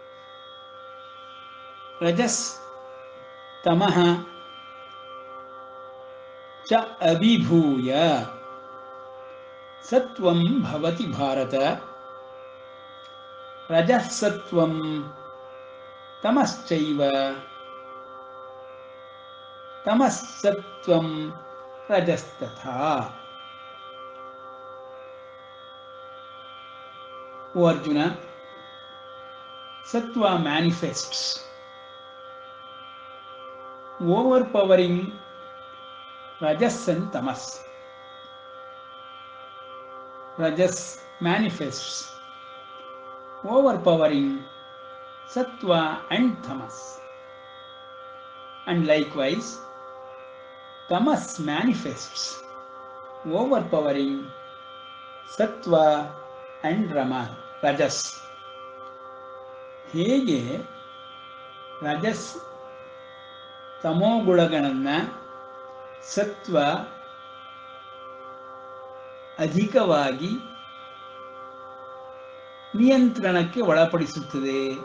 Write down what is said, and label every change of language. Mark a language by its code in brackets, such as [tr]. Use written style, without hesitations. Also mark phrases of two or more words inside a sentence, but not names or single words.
[sa] ರಜಸ್ ತಮಃ च अभिभूय सत्वं भवति भारत रजः सत्वं तमश्चैव तमः सत्वं रजस्तथा. [en] O Arjuna, Sattva manifests, overpowering Rajas and Tamas. Rajas manifests, overpowering Sattva and Tamas. And likewise, Tamas manifests, overpowering Sattva and Rajas. [kn] ಹೇಗೆ ರಜಸ್ ತಮೋಗುಣಗಳನ್ನು ಸತ್ವ ಅಧಿಕವಾಗಿ ನಿಯಂತ್ರಣಕ್ಕೆ ಒಳಪಡಿಸುತ್ತದೆ